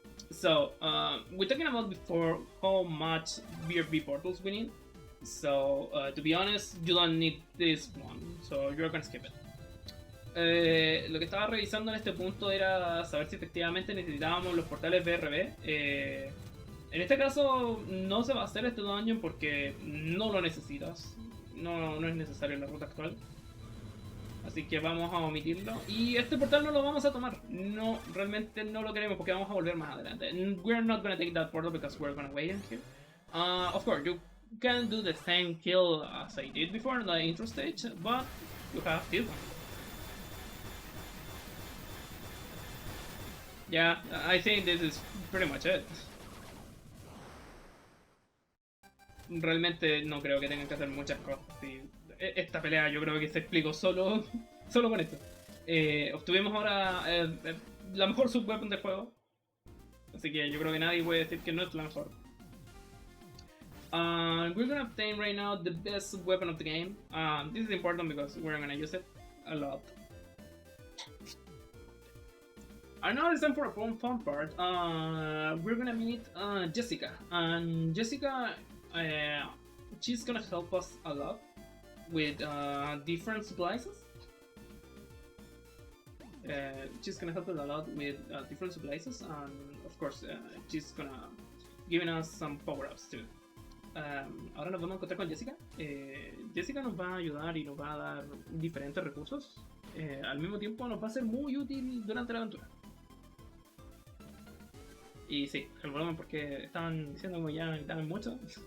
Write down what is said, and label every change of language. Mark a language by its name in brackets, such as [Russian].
[English] So we're talking about before how much BRB portals we need. So to be honest, you don't need this one, so you're gonna skip it. [Spanish] Lo que estaba revisando en este punto era saber si efectivamente necesitábamos los portales BRB. En este caso no se va a hacer este dungeon porque no lo necesitas. No es necesario en la ruta actual. Así que vamos a omitirlo. Y este portal no lo vamos a tomar. No, realmente no lo queremos porque vamos a volver más adelante. [English] We're not gonna take that portal because we're gonna wait in here. Of course, you can do the same kill as I did before in the intro stage, but you have this one. Yeah, I think this is pretty much it. [Spanish] Realmente no creo que tengan que hacer muchas cosas. Sí, esta pelea yo creo que se explicó solo, solo con esto. Obtuvimos ahora la mejor subweapon del juego. Así que yo creo que nadie puede decir que no es la mejor. [English] We're gonna obtain right now the best weapon of the game. This is important because we're gonna use it a lot. And now it's time for a fun part. We're gonna meet Jessica, and Jessica, she's gonna help us a lot with different supplies. She's gonna help us a lot with different supplies, and of course, she's gonna giving us some power-ups too. [Spanish] Ahora nos vamos a encontrar con Jessica. Jessica nos va a ayudar y nos va a dar diferentes recursos. Al mismo tiempo nos va a ser muy útil durante la aventura. Y sí, el volumen porque estaban diciendo como ya necesitaban mucho.